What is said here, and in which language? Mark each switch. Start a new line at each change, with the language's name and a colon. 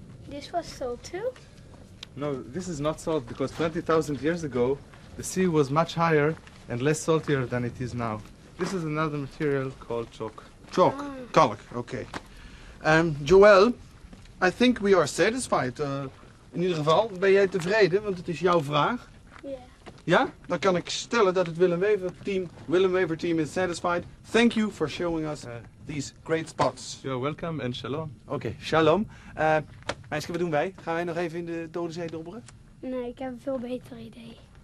English: This was salt too? No, this is not salt, because 20,000 years ago the sea was much higher and less saltier than it is now. This is another material called chalk. Chalk, kalk, okay. Joël, I think we are satisfied.
Dutch: In ieder geval, ben jij tevreden, want het is jouw vraag. Ja. Ja? Dan kan ik stellen dat het Willem Wever team
English: is satisfied. Thank you for showing us these great spots. You're welcome and shalom.
Dutch: Oké, shalom. Meisje, wat doen wij? Gaan wij nog even in de Dode Zee dobberen? Nee, ik heb een veel beter idee.